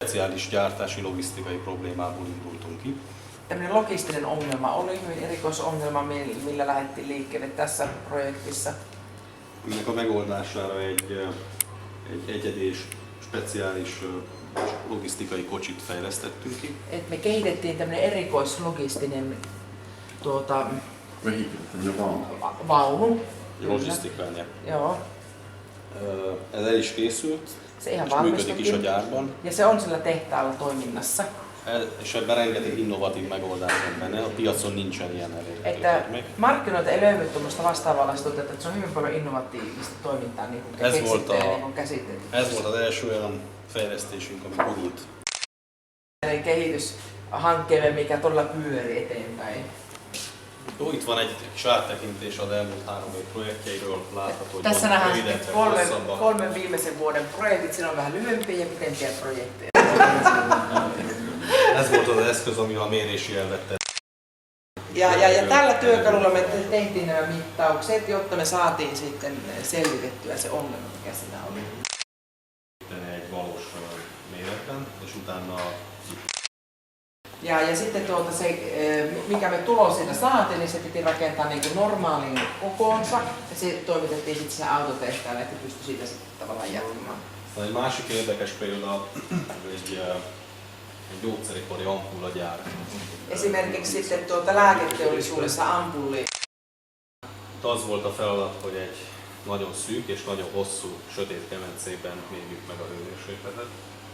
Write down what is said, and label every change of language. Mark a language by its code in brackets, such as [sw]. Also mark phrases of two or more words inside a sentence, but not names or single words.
[hu] Speciális gyártási logisztikai problémából indultunk ki. [fi] Tämmöinen logistinen ongelma oli hyvin erikoisongelma, millä lähdettiin liikkeelle tässä projektissa. [hu] Ennek a megoldására egy egyedi és speciális logisztikai kocsit fejlesztettünk ki. [fi] Et me kehitettiin tämmöinen erikoislogistinen vaunu. [hu] Logisztikán. [fi] Joo. [hu] Ez el is készült, [fi] Se ihan [hu] és működik is a [fi] valmistukin. [hu] gyárban. [fi] Ja se on sillä tehtaalla toiminnassa. [hu] És ebben rengeteg innovatív megoldás van benne, a piacon nincsen ilyen [fi] Että [hu] elég. [fi] markkinoilta ei löydy tuommoista vastaavaa tuotetta, että se on hyvin paljon innovatiivista toimintaa niin kuin keksittyä ja niin kuin käsitetty. [hu] Ez volt az első olyan fejlesztésünk, ami gurult. [fi] Kehityshankkeemme, mikä todella pyöri eteenpäin. [hu] Jó, itt van egy kis áttekintés az elmúlt 3 év projektjeiről, látható, hogy [fi] Tässä [hu] van [fi] nähdään [hu] rövidebb, [fi] kolmen viimeisen vuoden projektit, siinä on vähän lyhyempiä ja pitempiä projekteja. [hu] Ez volt az eszköz, ami a mérési elvet tett. [fi] Ja tällä työkalulla me tehtiin nämä mittaukset, jotta me saatiin sitten selvitettyä se ongelma, mikä siinä oli. [hu] Egy valós méretben, és utána [fi] Ja sitten mikä me tulos siitä saatiin, niin se piti rakentaa niin kuin normaalin kokoonsa ja se toimitettiin sitten sinne autotehtaalle, että pystyi siitä sitten tavallaan jatkamaan. [hu] egy másik érdekes példa, egy gyógyszeripari ampullagyár. [fi] Esimerkiksi sitten lääketeollisuudessa ampulli. [hu] Az volt a feladat, hogy egy nagyon szűk és nagyon hosszú sötét kemencében mérjük meg a hőmérsékletet.